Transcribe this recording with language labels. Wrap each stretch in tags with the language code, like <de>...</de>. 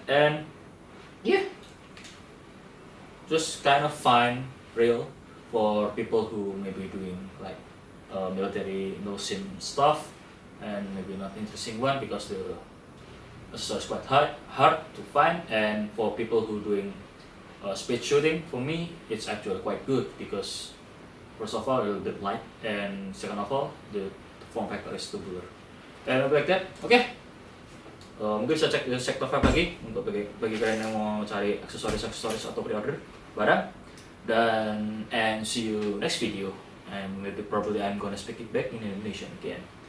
<en>And yeah, just kind of fun rail for people who may be doing like military no-sim stuff, and maybe not interesting one because the accessory is quite hard to find. And for people who doing speed shooting, for me it's actually quite good because first of all a little bit light, and second of all the form factor is tubular. And like that, okay.</en> <id>Mungkin bisa cek di Sector 5 lagi untuk bagi kalian yang mau cari aksesoris atau pre-order barang.</id> <en>And see you next video, and maybe probably I'm gonna speak it back in Indonesian again.</en>